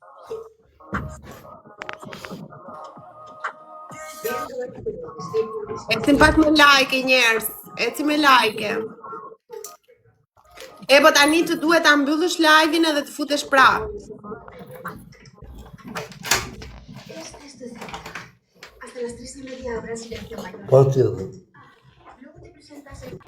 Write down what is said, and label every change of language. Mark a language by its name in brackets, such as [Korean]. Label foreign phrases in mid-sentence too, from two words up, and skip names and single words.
[Albanian] Ecim pak me like njerëz. Ecim me like. E po tani të duhet ta mbyllësh live-in edhe të futesh prapë. [Spanish] Hasta las 3:30 horas silencio mayor. [Albanian] Po tjetër.